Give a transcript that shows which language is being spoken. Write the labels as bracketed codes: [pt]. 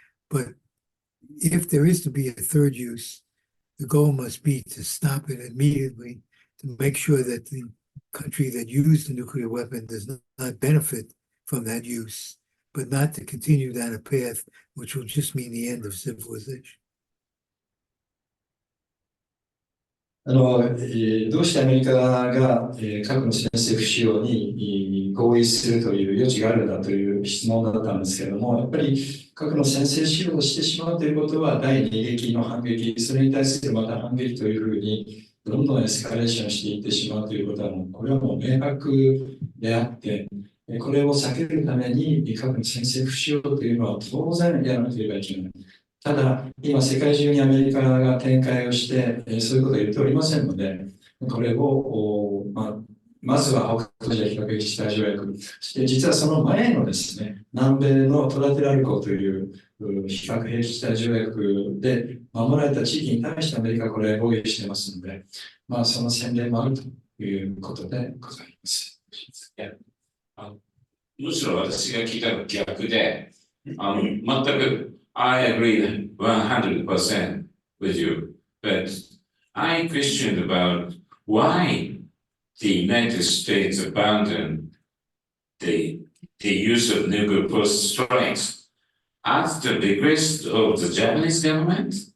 [en] But if there is to be a third use, the goal must be to stop it immediately, to make sure that the country that used the nuclear weapon does not benefit from that use, but not to continue down a path which will just mean the end of civilization. [ja] どうしてアメリカが核の先制不使用に合意するという余地があるんだという質問だったんですけれども、やっぱり核の先制使用をしてしまうということは第二撃の反撃、それに対するまた反撃というふうにどんどんエスカレーションしていってしまうということはこれはもう明白であって、これを避けるために核に先制不使用というのは当然やらなければいけない。ただ、今世界中にアメリカが展開をして、そういうことを言っておりませんので、これを、まずは北東アジア非核兵器地帯条約、そして実はその前のですね、南米のトラテラル港という非核兵器地帯条約で守られた地域に対してアメリカはこれを防衛していますので、その宣伝もあるということでございます。むしろ私が聞いたのは逆で、全く [en] I agree 100% with you, but I questioned about why the United States abandoned the use of nuclear force strikes at the request of the Japanese government.